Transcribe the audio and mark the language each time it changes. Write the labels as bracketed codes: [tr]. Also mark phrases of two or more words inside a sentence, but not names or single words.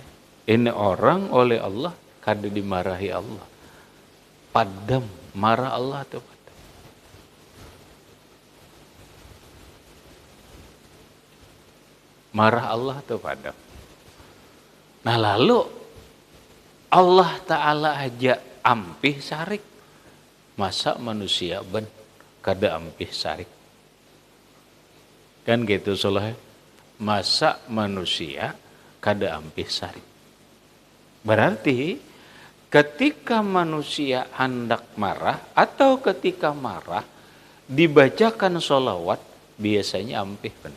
[bjn] Ini orang oleh Allah kada dimarahi Allah. Padam marah Allah tuh. Marah Allah tuh padam. Nah, lalu Allah Ta'ala aja ampih sarik. Masa manusia kada ampih sarik? Kan gitu soalnya. Masa manusia kada ampih sarik? [id] Berarti ketika manusia hendak marah atau ketika marah dibacakan sholawat, biasanya ampih benar.